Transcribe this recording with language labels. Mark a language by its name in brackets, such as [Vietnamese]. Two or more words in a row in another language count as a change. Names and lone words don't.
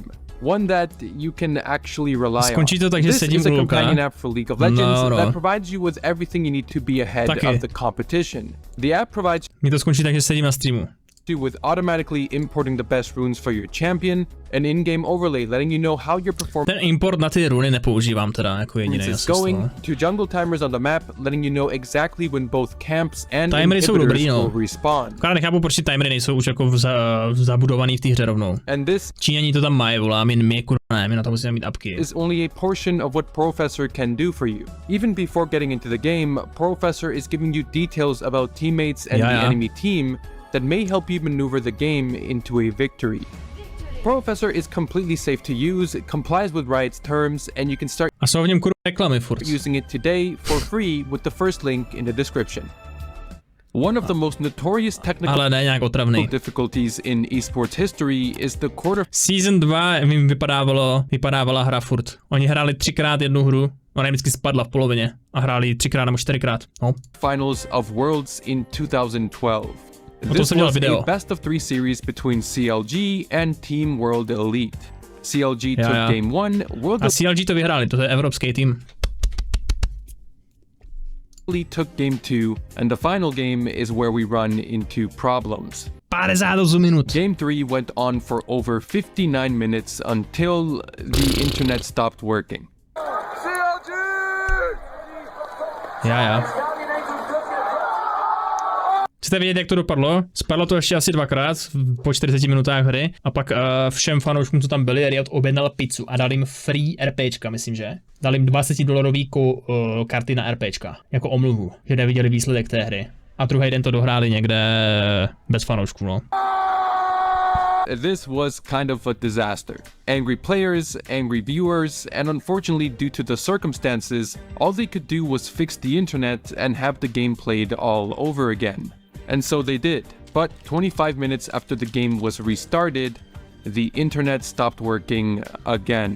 [English] One that you can actually rely on. This is a companion app for League of Legends that provides you with everything you need to be ahead of the competition. The app provides you with automatically importing the best runes for your champion, an in-game overlay letting you know how your performance [Czech] Ten import na ty runy nepoužívám teda jako jediný [English] is going, to jungle timers on the map letting you know exactly when both camps and inhibitors will respawn. [Czech] Akorát nechápu, proč ty timery nejsou už jako zabudovaný v té hře rovnou. Číňani to tam mají, volá, my kurva ne, my na to musíme mít apky. [English] Is only a portion of what Porofessor can do for you. Even before getting into the game, Porofessor is giving you details about teammates and the enemy team that may help you maneuver the game into a victory. Porofessor is completely safe to use, complies with Riot's terms, and you can start using it today for free with the first link in the description. One of the most notorious technical difficulties in esports history is the [Czech] Season 2 jim vypadávala hra furt. Oni hráli 3krát jednu hru, ona vždycky spadla v polovině a hráli 3krát nebo 4krát. No. [English] Finals of Worlds in 2012. This was a best-of-3 series between CLG and Team World Elite. CLG took Game 1, World [Czech] a CLG to vyhráli, to je evropský tým. [English] Elite took Game 2, and the final game is where we run into problems. [Czech] 58 minut. [English] Game 3 went on for over 59 minutes until the internet stopped working. CLG! [Czech] Já. Chcete vědět, jak to dopadlo? Spadlo to ještě asi 2krát po 40 minutách hry a pak všem fanouškům, co tam byli, Riot objednal pizzu a dal jim free RPčka, myslím, že? Dal jim $20 karty na RPčka, jako omluvu, že neviděli výsledek té hry. A druhý den to dohráli někde bez fanoušků, no. [English] This was kind of a disaster. Angry players, angry viewers, and unfortunately due to the circumstances, all they could do was fix the internet and have the game played all over again. And so they did. But 25 minutes after the game was restarted, the internet stopped working again.